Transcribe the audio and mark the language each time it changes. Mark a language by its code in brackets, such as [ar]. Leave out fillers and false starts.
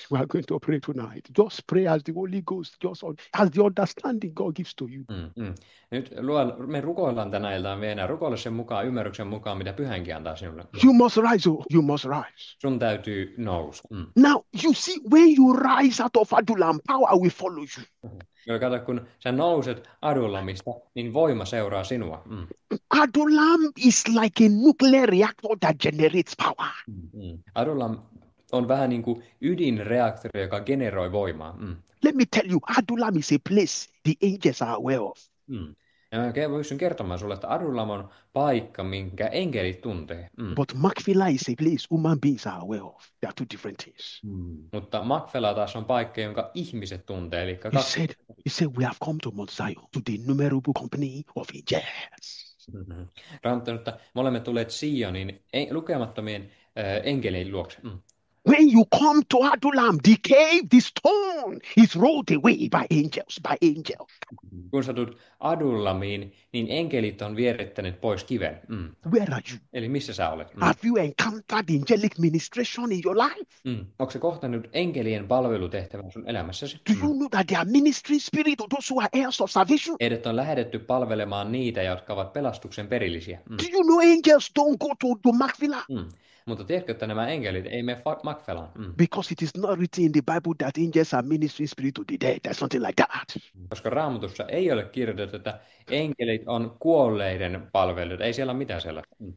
[en] We are going to pray tonight. Just pray as the Holy Ghost, as the understanding God gives to you. [fi] Nyt me rukoillaan tänä iltaan vielä. Rukoile sen mukaan, ymmärryksen mukaan, mitä Pyhänkin antaa sinulle. [en] You must rise. You must rise. [fi] Sun täytyy nousta. [en] Now, you see, when you rise out of Adullam, power will follow you. [fi] Kato, kun sä nouset Adullamista, niin voima seuraa sinua. [en] Adullam is like a nuclear reactor that generates power. [fi] Adullam on vähän niin kuin ydinreaktori, joka generoi voimaa. [en] Let me tell you, Adullam is a place the angels are aware of. [fi] Ja mä pystyn kertomaan sulle, että Adullam on paikka, minkä enkelit tuntee. [en] But Macphila is a place human beings are aware of. They are two different things. [fi] Mutta Macphela taas on paikka, jonka ihmiset tuntee. Eli [en] He said, we have come to Mount Zion, to the innumerable company of angels. [fi] Raamattu, että me olemme tulleet Sionin lukemattomien enkelien luokse. [en] When you come to Adullam, the cave, the stone is rolled away by angels. [fi] Kun sä tulet Adullamiin, niin enkelit on vierittäneet pois kiven. [en] Where are you? [fi] Eli missä sä olet? [en] Have you encountered angelic ministration in your life? [fi] Onko se kohtanut enkelien palvelutehtävän sun elämässäsi? [en] Do you know that they are ministry spirit to those who are heirs of salvation? [fi] Heidät on lähetetty palvelemaan niitä, jotka ovat pelastuksen perillisiä. [en] Do you know angels don't go to Macphila? [fi] Mutta tiedätkö, että nämä enkelit ei mene Macphelaan? [en] Because it is not written in the Bible that angels are ministering spirit to the dead. There's something like that. [fi] Koska Raamatussa ei ole kirjoitettu, että enkelit on kuolleiden palvelijoita. Ei siellä ole mitään sellaista.